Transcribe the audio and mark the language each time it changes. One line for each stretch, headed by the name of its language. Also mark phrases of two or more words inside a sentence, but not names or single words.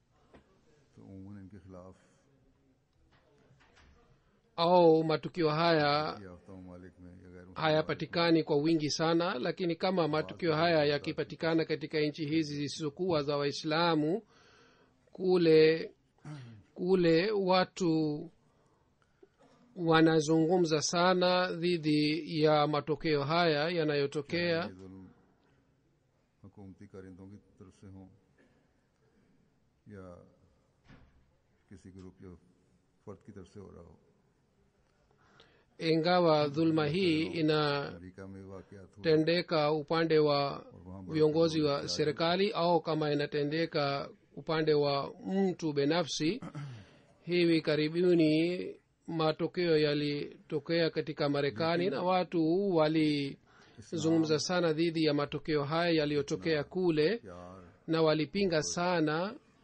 Swahili: au matukio haya hayapatikani kwa wingi sana, lakini kama matukio haya yakipatikana katika nchi hizi zisizokuwa za Waislamu, kule watu wanazungumza sana dhidi ya matokeo haya yanayotokea.
Urdu: حکومتی کارندوں کی طرف سے ہوں یا کسی گروپ یا فرد کی طرف سے ہو رہا ہو.
Swahili: Ingawa dhulma hii inatendeka upande wa viongozi wa serikali au kama inatendeka upande wa mtu binafsi, hivi karibuni matokeo yalitokea katika Marekani na watu walizungumza sana dhidi ya matokeo haya yaliyotokea kule na walipinga sana.